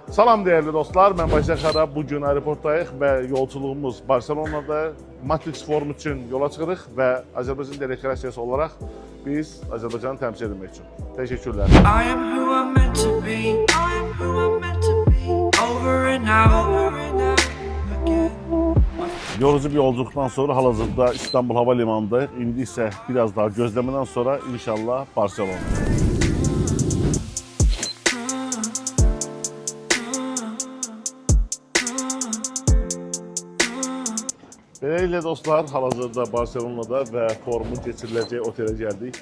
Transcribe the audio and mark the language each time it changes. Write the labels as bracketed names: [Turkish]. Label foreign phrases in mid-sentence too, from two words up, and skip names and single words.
[Azerbaijani] Salam değerli dostlar, mən Bayzaq Xara. Bugün aeroportdayıq və yolculuğumuz Barcelonada Matrix Forum üçün yola çıxırıq və Azərbaycan delegasiyası olaraq biz Azərbaycanı təmsil etmək üçün. Təşəkkürlər. [English] I am who I'm meant to be. I am who I'm meant to be. Over and out again. [Azerbaijani] Yorucu bir yolculuktan sonra hal-hazırda İstanbul Hava Limanı'ndayıq. İndi isə biraz daha gözləmədən sonra inşallah Barcelona. Beləliklə dostlar, hal-hazırda Barcelona'da və forumun keçiriləcəyi otelə gəldik.